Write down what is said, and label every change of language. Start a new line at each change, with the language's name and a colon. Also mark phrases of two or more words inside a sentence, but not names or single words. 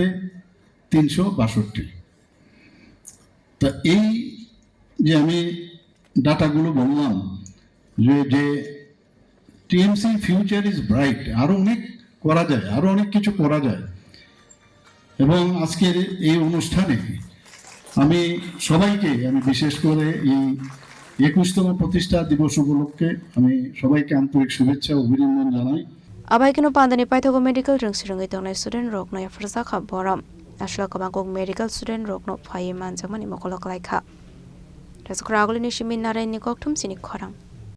Bangla: 362 তা এই যে আমি ডাটাগুলো বললাম যে টিএমসি
English: future is bright
Bangla: আরো অনেক করা যায় আরো অনেক কিছু করা যায় এবং আজকের এই অনুষ্ঠানে আমি সবাইকে আমি বিশেষ করে এই 21তম প্রতিষ্ঠা দিবস উপলক্ষে আমি সবাইকে আন্তরিক শুভেচ্ছা ও অভিনন্দন জানাই
Kok Borok: Abai kino pandani paithago medical ring sirungi tongnai student rok no yafrsa kha boram. Ashla kabangkok medical student rok no phai manjamani mokolok laikha. Raskraguli ni shimin narai ni kokthum sini khorang.